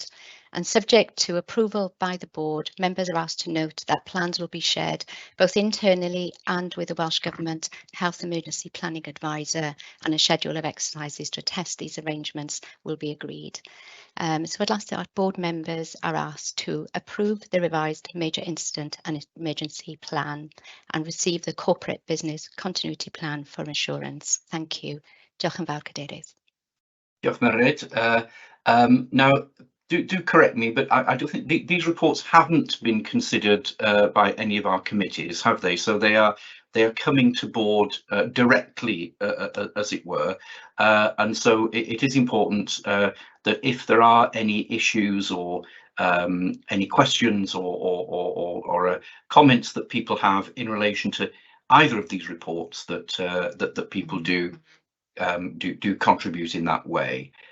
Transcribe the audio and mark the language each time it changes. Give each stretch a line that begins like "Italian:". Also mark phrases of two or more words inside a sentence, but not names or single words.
English: And subject to approval by the board, members are asked to note that plans will be shared both internally and with the Welsh Government Health Emergency Planning Advisor, and a schedule of exercises to test these arrangements will be agreed. So at last, our board members are asked to approve the revised Major Incident and Emergency Plan and receive the Corporate Business Continuity Plan for assurance. Thank you.
Welsh: Diolch yn fawr, Cadeirydd. Diolch, Mererid.
English: Now, do correct me, but I don't think these reports haven't been considered by any of our committees, have they? So they are coming to board directly, as it were, and so it is important that if there are any issues or any questions or comments that people have in relation to either of these reports, that people do contribute in that way.